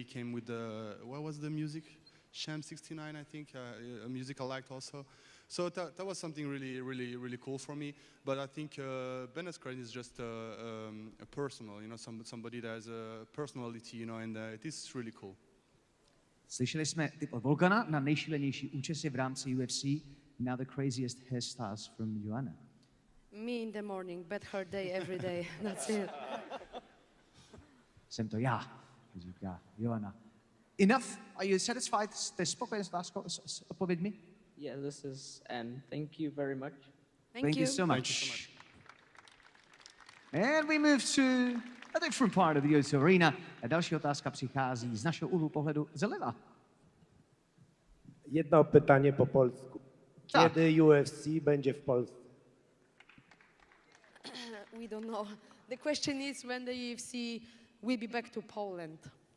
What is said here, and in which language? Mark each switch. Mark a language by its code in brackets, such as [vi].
[en] It came with the, what was the music? Sham 69, I think, a music I liked also. So that was something really, really, really cool for me. But I think Ben Askren is just a personal, somebody that has a personality, and it is really cool. [cs] Slyšeli jsme tip od Volkana na nejšílenější účesy v rámci UFC. [en] Now the craziest hairstyles from Joanna. Me in the morning, bad hair day every day. That's it. [cs] Jsem to já, říká Joanna. Enough? Are you satisfied? Jste spokojen s odpověďmi? [en] Yeah, this is, and thank you very much. Thank you. So much. And we move to a different part of the UFC arena. [cs] A další otázka přichází z našeho úhlu pohledu zleva. [pl] Jedno pytanie po polsku. Tak. Kiedy UFC będzie w Polsce? [en] We don't know. The question is when the UFC will be back to Poland.